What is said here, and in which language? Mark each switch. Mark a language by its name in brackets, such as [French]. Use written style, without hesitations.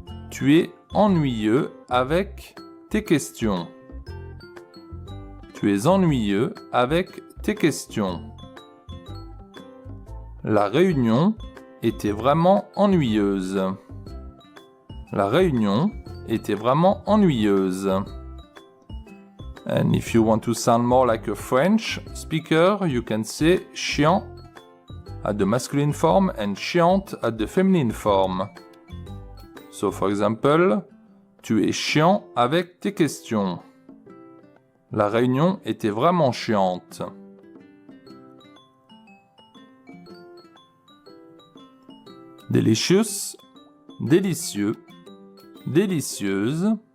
[French] Tu es ennuyeux avec tes questions. Tu es ennuyeux avec tes questions. La réunion était vraiment ennuyeuse. La réunion était vraiment ennuyeuse. [English] And if you want to sound more like a French speaker, you can say chiant at the masculine form and chiante at the feminine form. So for example, [French] tu es chiant avec tes questions. La réunion était vraiment chiante. Delicious, délicieux, délicieuse.